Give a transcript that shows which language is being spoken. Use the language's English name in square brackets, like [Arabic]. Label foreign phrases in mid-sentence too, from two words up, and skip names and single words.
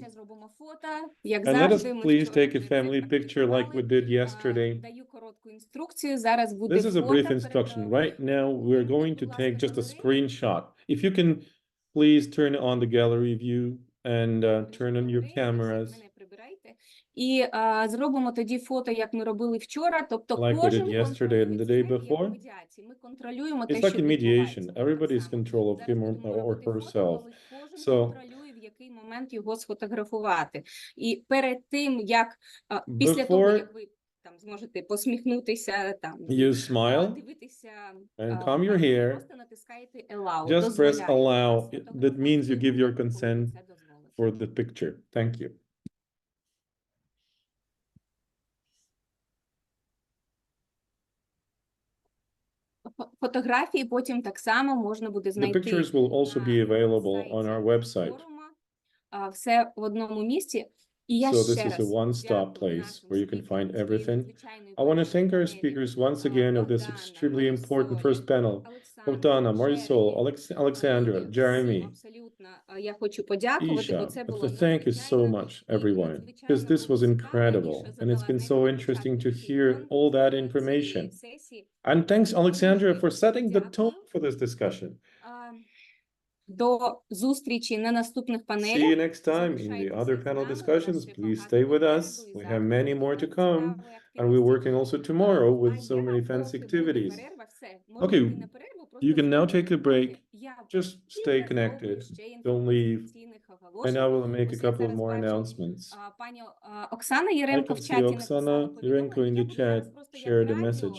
[English] And let us please take a family picture like we did yesterday. This is a brief instruction. Right now, we're going to take just a screenshot. If you can, please turn on the gallery view and turn on your cameras. [Ukrainian] І зробимо тоді фото, як ми робили вчора, тобто [English] like we did yesterday and the day before. [Ukrainian] Ми контролюємо [English] It's like in mediation. Everybody is control of him or herself. So [Ukrainian] контролює, в який момент його сфотографувати. І перед тим, як після того, як ви там зможете посміхнутися, там [English] you smile [Ukrainian] дивитися, [English] and comb your hair. [Ukrainian] просто натискаєте allow. [English] Just press allow. That means you give your consent for the picture. Thank you. [Ukrainian] Фотографії потім так само можна буде знайти. [English] The pictures will also be available on our website. [Ukrainian] Все в одному місці. [English] So this is a one-stop place where you can find everything. I want to thank our speakers once again of this extremely important first panel. Bogdana, Marisol, Oleksandra, Jeremy, Isha. Thank you so much, everyone, because this was incredible. And it's been so interesting to hear all that information. And thanks, Oleksandra, for setting the tone for this discussion. [Ukrainian] До зустрічі на наступних панелях. [English] See you next time in the other panel discussions. Please stay with us. We have many more to come. And we're working also tomorrow with so many fancy activities. Okay, you can now take a break. Just stay connected. Don't leave. And I will make a couple of more announcements. I can see Oksana Yerenko in the chat shared a message.